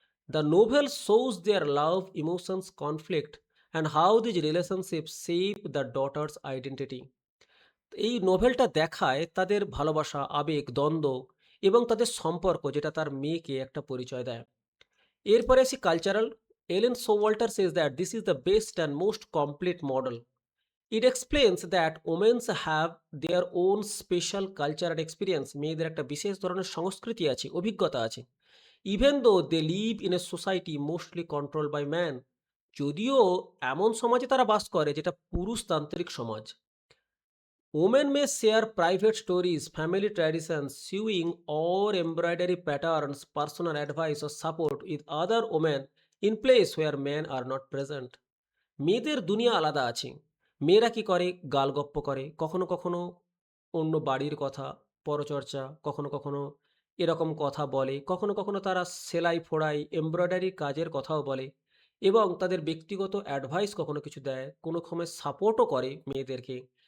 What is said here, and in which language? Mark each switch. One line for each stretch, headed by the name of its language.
English: The novel shows their love, emotions, conflict and how these relationship shape the daughter's identity.
Bangla: এই নোভেলটা দেখায় তাদের ভালোবাসা, আবেগ, দ্বন্দ্ব এবং তাদের সম্পর্ক, যেটা তার মেয়েকে একটা পরিচয় দেয়। এরপরে আসি কালচারাল।
English: Elaine Showalter says that this is the best and most complete model. It explains that women have their own special culture and experience.
Bangla: মেয়েদের একটা বিশেষ ধরনের সংস্কৃতি আছে, অভিজ্ঞতা আছে।
English: Even though they live in a society mostly controlled by men.
Bangla: যদিও এমন সমাজে তারা বাস করে যেটা পুরুষতান্ত্রিক সমাজ।
English: Women may share private stories, family traditions, sewing or embroidery patterns, personal advice or support with other women in place where men are not present.
Bangla: মেয়েদের দুনিয়া আলাদা আছে। মেয়েরা কি করে? গালগপ্প করে, কখনো কখনো অন্য বাড়ির কথা, পরচর্চা, কখনো কখনো এরকম কথা বলে, কখনো কখনো তারা সেলাই ফোড়াই, এমব্রয়ডারি কাজের কথাও বলে এবং তাদের ব্যক্তিগত অ্যাডভাইস কখনো কিছু দেয়, কোনো সময় সাপোর্টও করে মেয়েদেরকে।